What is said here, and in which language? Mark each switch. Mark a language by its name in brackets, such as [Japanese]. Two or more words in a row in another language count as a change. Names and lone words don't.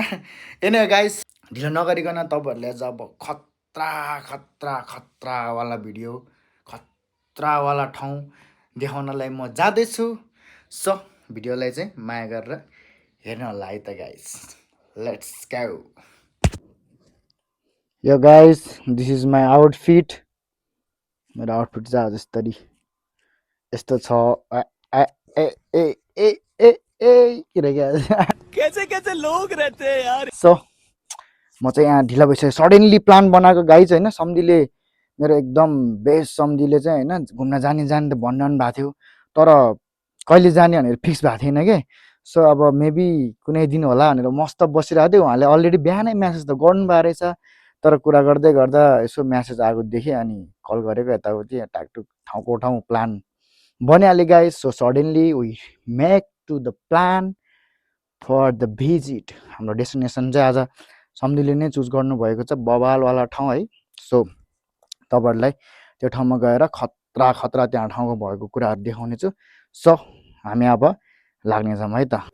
[English] any guys [Nepali] ढिलो नगरिकन तपाईहरुले अब खतरावाला भिडियो, खतरावाला ठाउँ देखाउनलाई म जाँदैछु। सो भिडियोलाई चाहिँ माया गरेर हेर्नु होला है त गाइज। [English] let's go. yo guys this is my outfit. [Nepali] मेरो आउटफिट चाहिँ आज यस्तो छ। [Hindi] कैसे लोग रहते हैं यार। [Nepali] सो म चाहिँ यहाँ ढिला भइसक्यो, [English] suddenly plan [Nepali] बनाएको गाइज हैन। सम्धिले मेरो एकदम बेस्ट सम्धिले चाहिँ हैन घुम्न जाने त भन्नु भएको थियो, तर कहिले जाने भनेर फिक्स भएको थिएन के। सो अब मेबी कुनै दिन होला भनेर मस्त बसिरहेको थियो। उहाँले अलरेडी बिहानै म्यासेज त गर्नुभएको रहेछ, तर कुरा गर्दै गर्दा यसो म्यासेज आएको देखेँ अनि कल गरेको यताउति टाकटुक ठाउँको ठाउँ प्लान बनिहाल्यो गाइज। [English] so suddenly we make to the plan for the visit. [Nepali] हाम्रो डेस्टिनेसन चाहिँ आज सम्धिले नै चुज गर्नुभएको छ, बवालवाला ठाउँ है। सो तपाईहरुलाई त्यो ठाउँमा गएर खतरा त्यहाँ ठाउँको भएको कुराहरू देखाउने छु। सो हामी अब लाग्ने छौँ है त।